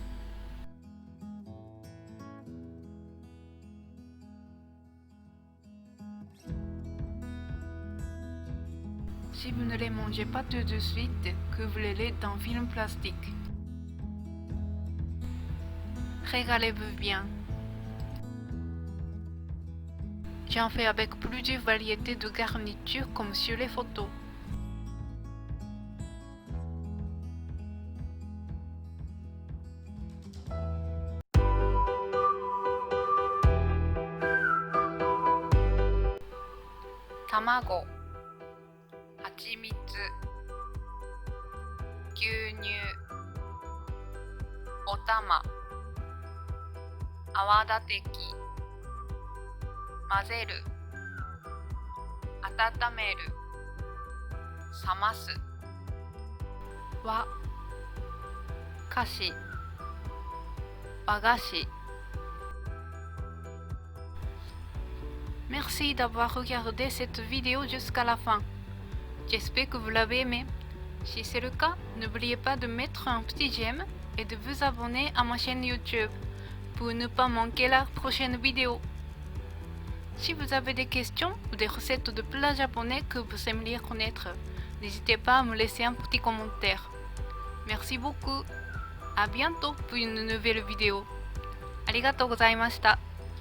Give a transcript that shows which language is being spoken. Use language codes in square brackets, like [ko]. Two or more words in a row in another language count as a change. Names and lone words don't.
[fr] Si vous ne les mangez pas tout de suite, couvrez-les d'un film plastique. Régalez-vous bien. J'en fais avec plusieurs variétés de garnitures comme sur les photos. [ja] 卵、蜂蜜、牛乳、お玉、泡立て器. 混ぜる、温める、冷ます。和、菓子、和菓子。 [fr] Merci d'avoir regardé cette vidéo jusqu'à la fin. J'espère que vous l'avez aimé. Si c'est le cas, n'oubliez pas de mettre un petit j'aime et de vous abonner à ma chaîne YouTube pour ne pas manquer la prochaine vidéo. Si vous avez des questions ou des recettes de plats japonais que vous aimeriez connaître, n'hésitez pas à me laisser un petit commentaire. Merci beaucoup. À bientôt pour une nouvelle vidéo. [ja] ありがとうございました。